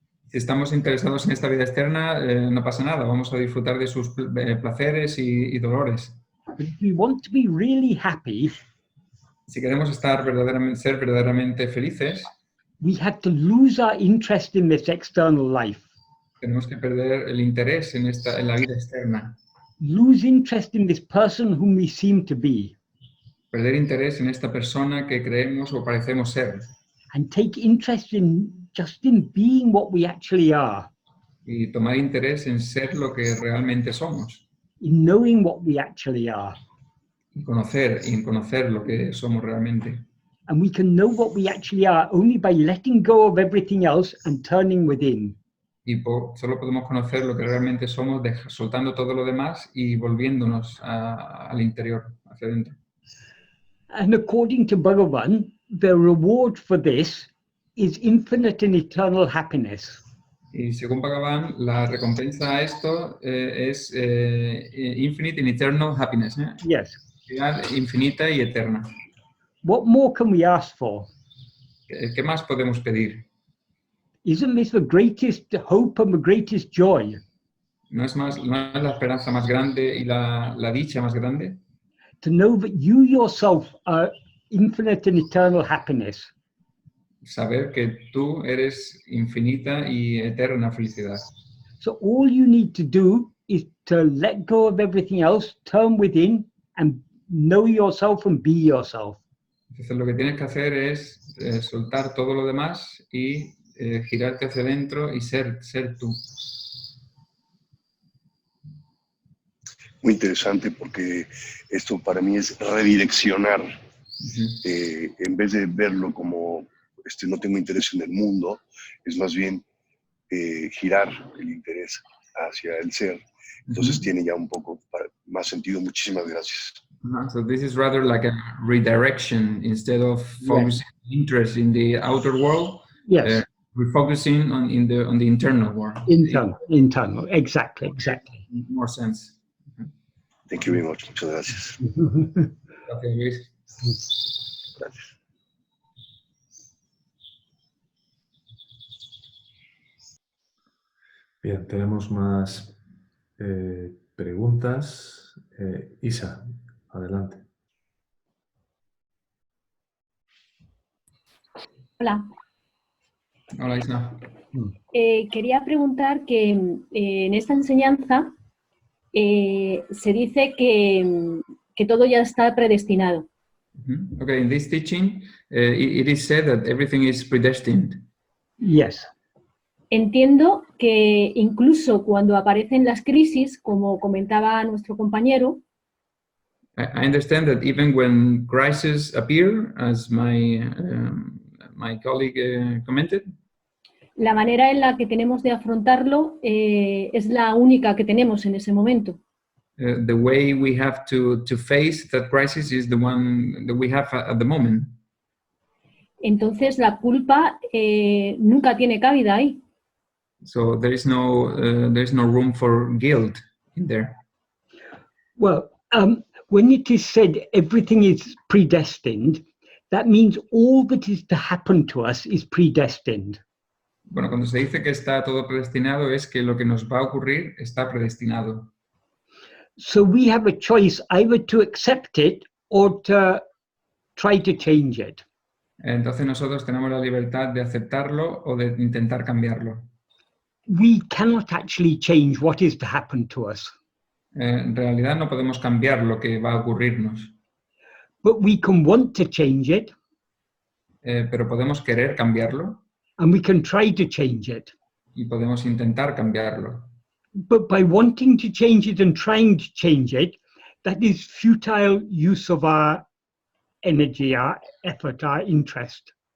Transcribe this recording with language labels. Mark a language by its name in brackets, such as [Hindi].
[Spanish] Si estamos interesados en esta vida externa, no pasa nada, vamos a disfrutar de sus placeres y dolores. [English] But if we want to be really happy, [Spanish] Si queremos ser verdaderamente felices, [English] we have to lose our interest in this external life. [Spanish] tenemos que perder el interés en la vida externa, [English] Lose interest in this person whom we seem to be, [Spanish] perder interés en esta persona que creemos o parecemos ser, [English] and take interest in just in being what we actually are, [Spanish] y tomar interés en ser lo que realmente somos, [English] in knowing what we actually are. [Spanish] y en conocer lo que somos realmente. [English] And we can know what we actually are only by letting go of everything else and turning within. [Spanish] Y solo podemos conocer lo que realmente somos soltando todo lo demás y volviéndonos al interior, hacia adentro. [English] And according to Bhagavan, the reward for this is infinite and eternal happiness. [Spanish] Y según Bhagavan, la recompensa a esto es [English] infinite and eternal happiness. Yes. [Spanish] Felicidad infinita y eterna. [English] What more can we ask for? [Spanish] ¿Qué más podemos pedir? [English] Isn't this the greatest hope and the greatest joy? [Spanish] ¿No es la esperanza más grande y la dicha más grande? [English] To know that you yourself are infinite and eternal happiness. [Spanish] Saber que tú eres infinita y eterna felicidad. [English] So all you need to do is to let go of everything else, turn within, and know yourself and be yourself. [Spanish] Entonces lo que tienes que hacer es soltar todo lo demás y girarte hacia adentro y ser tú. Muy interesante porque esto para mí es redireccionar. En vez de verlo como no tengo interés en el mundo, es más bien girar el interés hacia el ser. Entonces tiene ya un poco más sentido. Muchísimas gracias. [English] So this is rather like a redirection instead of focusing interest in the outer world. Yes. We're focusing on the internal world. Internal. Exactly. More sense. Thank you very much. [Spanish] Muchas gracias. Gracias, Luis. Gracias. Bien, tenemos más preguntas. Isa, adelante. Hola. Hola, Isna. Quería preguntar que en esta enseñanza se dice que todo ya está predestinado. [English] Okay, in this teaching, it is said that everything is predestined. Yes. [Spanish] Entiendo que incluso cuando aparecen las crisis, como comentaba nuestro compañero, [English] I understand that even when crises appear, as my colleague commented, [Spanish] la manera en la que tenemos de afrontarlo es la única que tenemos en ese momento. [English] The way we have to face that crisis is the one that we have at the moment. [Spanish] Entonces la culpa nunca tiene cabida ahí. [English] So there is no room for guilt in there. Well, when it is said everything is predestined, that means all that is to happen to us is predestined. [Spanish] Bueno, cuando se dice que está todo predestinado es que lo que nos va a ocurrir está predestinado. [English] So we have a choice either to accept it or to try to change it. [Spanish] Entonces nosotros tenemos la libertad de aceptarlo o de intentar cambiarlo. [English] We cannot actually change what is to happen to us. [Spanish] En realidad no podemos cambiar lo que va a ocurrirnos, [English] But we can want to change it, [Spanish] pero podemos querer cambiarlo [English] and we can try to change it. [Spanish] y podemos intentar cambiarlo. [English] But by wanting to change it and trying to change it, that is futile use of our energy, our effort, our interest.